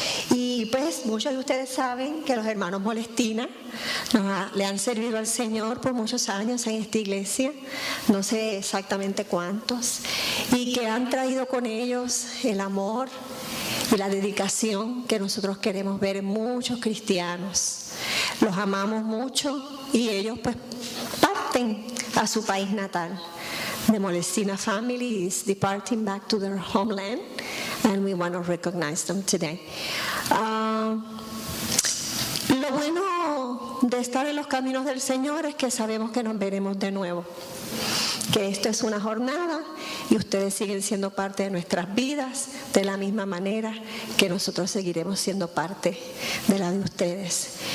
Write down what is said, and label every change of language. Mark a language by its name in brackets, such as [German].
[Spanish] Y pues muchos de ustedes saben que los hermanos Molestina le han servido al Señor por muchos años en esta iglesia, no sé exactamente cuántos, y que han traído con ellos el amor y la dedicación que nosotros queremos ver en muchos cristianos. Los amamos mucho y ellos pues parten a su país natal. [English] The Molestina family is departing back to their homeland, and we want to recognize them today. [Spanish] Lo bueno de estar en los caminos del Señor es que sabemos que nos veremos de nuevo, que esto es una jornada y ustedes siguen siendo parte de nuestras vidas de la misma manera que nosotros seguiremos siendo parte de la de ustedes.